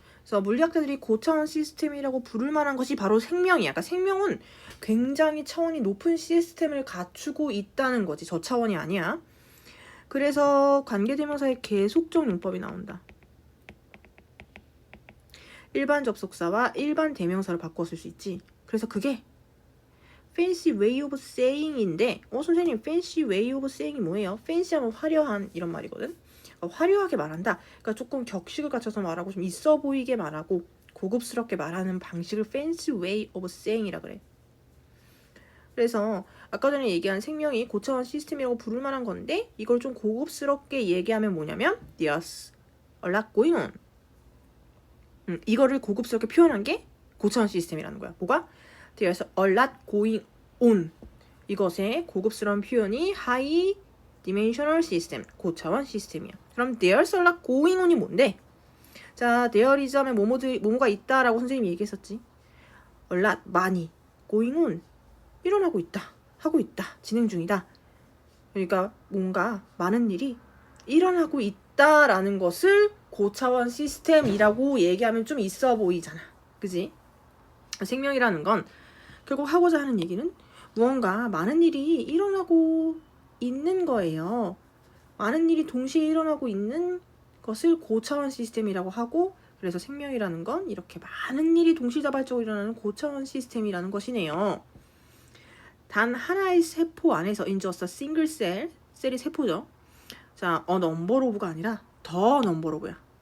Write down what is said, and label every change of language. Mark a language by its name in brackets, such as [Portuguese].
[Korean] 그래서 물리학자들이 고차원 시스템이라고 부를 만한 것이 바로 생명이야. 그러니까 생명은 굉장히 차원이 높은 시스템을 갖추고 있다는 거지. 저 차원이 아니야. 그래서 관계대명사의 계속적 용법이 나온다. 일반 접속사와 일반 대명사를 바꿔 쓸 수 있지. 그래서 그게 [English] fancy way of saying [Korean] 인데, 선생님 fancy way of saying이 뭐예요? fancy하면 화려한 이런 말이거든. 화려하게 말한다. 그러니까 조금 격식을 갖춰서 말하고 좀 있어 보이게 말하고 고급스럽게 말하는 방식을 [English] fancy way of saying [Korean] 이라 그래. 그래서 아까 전에 얘기한 생명이 고차원 시스템이라고 부를 만한 건데, 이걸 좀 고급스럽게 얘기하면 뭐냐면 [English] there's a lot going on. [Korean] 이거를 고급스럽게 표현한 게 고차원 시스템이라는 거야. 뭐가? [English] there's a lot going on. [Korean] 이것의 고급스러운 표현이 [English] high dimensional system, [Korean] 고차원 시스템이야. 그럼 [English] there's a lot going on [Korean] 이 뭔데? 자, there is 하면 뭐뭐가 있다라고 선생님이 얘기했었지. a lot, 많이. going on, 일어나고 있다. 하고 있다. 진행 중이다. 그러니까 뭔가 많은 일이 일어나고 있다라는 것을 고차원 시스템이라고 얘기하면 좀 있어 보이잖아. 그지? 생명이라는 건 결국 하고자 하는 얘기는 무언가 많은 일이 일어나고 있는 거예요. 많은 일이 동시에 일어나고 있는 것을 고차원 시스템이라고 하고, 그래서 생명이라는 건 이렇게 많은 일이 동시다발적으로 일어나는 고차원 시스템이라는 것이네요. 단 하나의 세포 안에서 [English] in just a single cell, [Korean] 셀이 세포죠. 자, [English] a number of [Korean] 가 아니라 [English] the number of [Korean] 야.